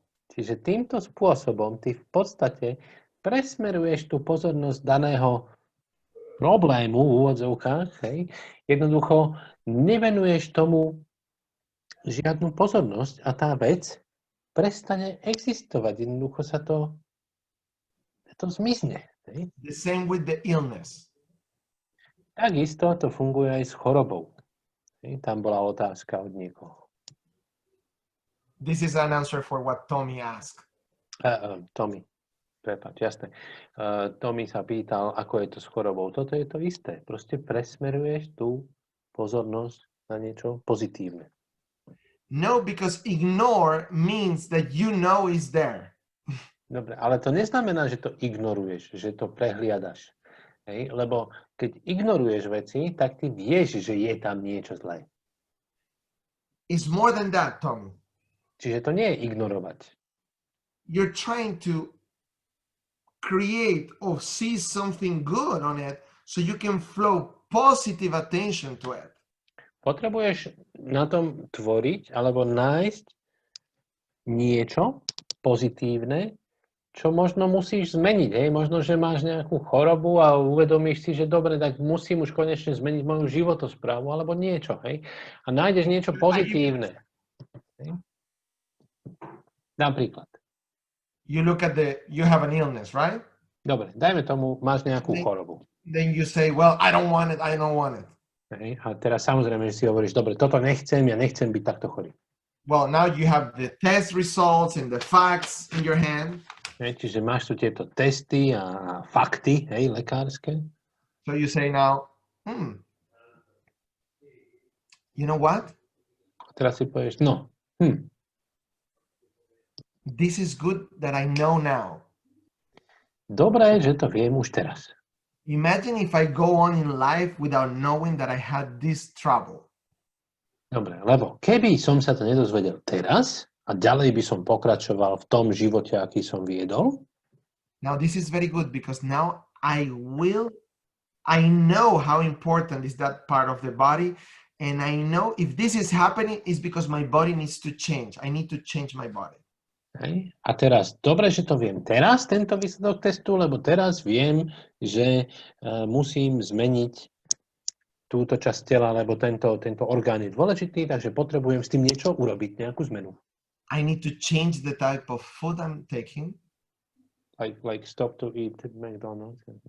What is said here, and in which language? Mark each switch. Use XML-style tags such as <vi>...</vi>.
<sk>Čiže týmto spôsobom ty v podstate presmeruješ tú pozornosť daného problému v úvodzovkách, hej, jednoducho nevenuješ tomu žiadnu pozornosť a tá vec prestane existovať. Jednoducho sa to zmizne. Hej.</sk> <en>The same with the illness.</en> <sk>Takisto to funguje aj s chorobou. Hej, tam bola otázka od niekoho.</sk> <en>This is an answer for what Tommy asked.</en> <sk>Tommy, prepáč, jasné. Tommy sa pýtal, ako je to s chorobou. Toto je to isté. Proste presmeruješ tú pozornosť na niečo pozitívne.</sk> <en>No, because ignore means that you know is there.</en> <sk>Dobre, ale to neznamená, že to ignoruješ, že to prehliadaš. Hej? Lebo keď ignoruješ veci, tak ty vieš, že je tam niečo zlé.</sk> <en>It's more than that, Tommy.</en> <sk>Čiže to nie je ignorovať.</sk> <en>You're trying to create or see something good on it so you can flow positive attention to it.</en> <sk>Potrebuješ na tom tvoriť alebo nájsť niečo pozitívne, čo možno musíš zmeniť. Hej? Možno, že máš nejakú chorobu a uvedomíš si, že dobre, tak musím už konečne zmeniť moju životosprávu alebo niečo. Hej? A nájdeš niečo pozitívne. Hej? Napríklad.</sk> <en>You have an illness, right?</en> <sk>Dobre, dajme tomu, máš nejakú chorobu.</sk> <en>Then you say, well, I don't want it.</en> <sk>Hej? A teraz samozrejme, že si hovoríš, dobre, toto nechcem, ja nechcem byť takto chorý.</sk> <en>Well, now you have the test results and the facts in your hand.</en> <sk>Hej, čiže máš tu tieto testy a fakty, hej, lekárske.</sk> <en>So you say now, you know what?</en> <sk>A teraz si povieš,</sk> <en>This is good that I know now.</en> <sk>Dobre, že to viem už teraz.</sk> <en>Imagine if I go on in life without knowing that I had this trouble.</en> <sk>Dobre, lebo keby som sa to nedozvedel teraz a ďalej by som pokračoval v tom živote, aký som viedol.</sk> <en>Now this is very good because now I know how important is that part of the body, and I know if this is happening is because my body needs to change. I need to change my body.</en> <sk>Hej. A teraz, dobre, že to viem teraz, tento výsledok testu, lebo teraz viem, že musím zmeniť túto časť tela, lebo tento orgán je dôležitý, takže potrebujem s tým niečo urobiť, nejakú zmenu.</sk> <en>I need to change the type of food I'm taking. Like stop to eat McDonald's.</en>